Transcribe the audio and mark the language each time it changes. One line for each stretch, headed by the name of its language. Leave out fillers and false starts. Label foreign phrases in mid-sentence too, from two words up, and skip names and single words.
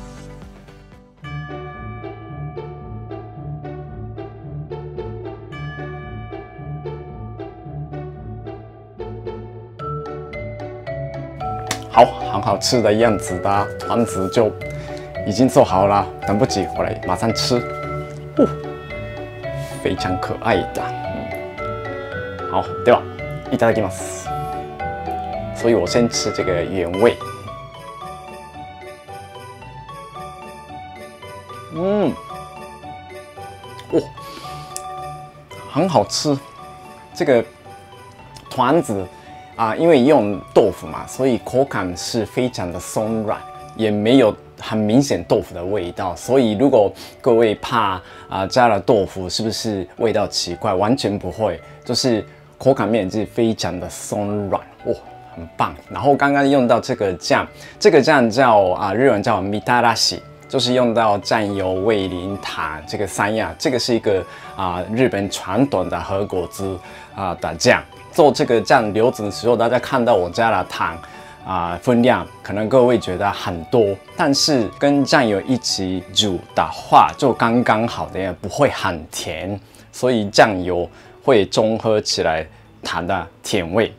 Chinese: 好，很好吃的样子的团子就已经做好了，等不及，我来马上吃。哦，非常可爱的。好，
Japanese: ではいただきます。
Chinese: 所以我先吃这个原味。哦，很好吃。这个团子。因为用豆腐嘛，所以口感是非常的松软，也没有很明显豆腐的味道。所以如果各位怕加了豆腐是不是味道奇怪，完全不会，就是口感面是非常的松软，哇，很棒。然后刚刚用到这个酱，这个酱叫日文叫みたらし，就是用到酱油、味淋、糖这个三样。这个是一个日本传统的和果子的酱。做这个酱流子的时候，大家看到我加了糖分量，可能各位觉得很多，但是跟酱油一起煮的话，就刚刚好的，不会很甜，所以酱油会中和起来糖的甜味。